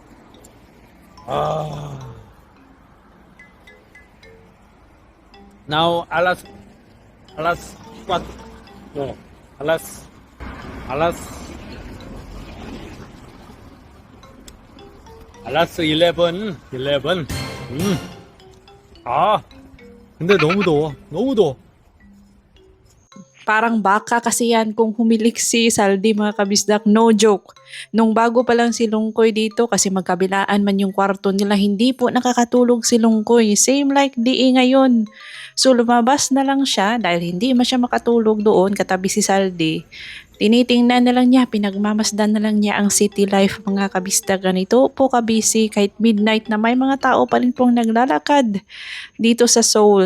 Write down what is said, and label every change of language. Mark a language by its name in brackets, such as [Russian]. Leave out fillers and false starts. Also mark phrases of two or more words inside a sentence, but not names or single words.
[English] Now alas what? No, [Filipino] alas alas 11. [Korean] 근데 너무 더워. 너무 더워. [Filipino] Parang baka kasi yan kung humilik si Saldi mga kabisdak, [English] no joke. [Filipino] Nung bago pa lang si Lungkoy dito kasi magkabilaan man yung kwarto nila, hindi po nakakatulog si Lungkoy. [English] Same like DE ngayon. [Filipino] So lumabas na lang siya dahil hindi man siya makatulog doon katabi si Saldi. Tinitingnan na lang niya, pinagmamasdan na lang niya ang city life mga kabisdak. Ganito po kabisi kahit midnight na may mga tao pa rin pong naglalakad dito sa Seoul.